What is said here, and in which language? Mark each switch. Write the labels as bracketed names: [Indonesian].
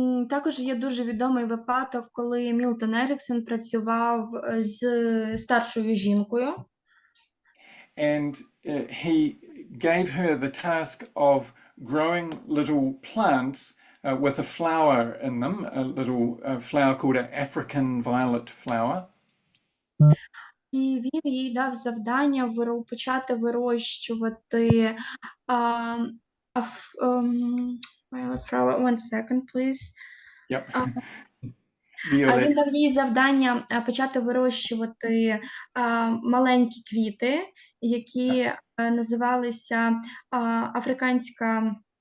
[Ukrainian] Також є дуже відомий випадок, коли Мілтон Еріксон працював з старшою жінкою. [English] And he gave her the task of growing little plants with a flower in them, a little flower called an African violet flower. [Ukrainian] І він їй дав завдання почати вирощувати [English] violet flower. One second, please. Yep. [Ukrainian] Він дав їй завдання почати вирощувати маленькі квіти, які називалися африканська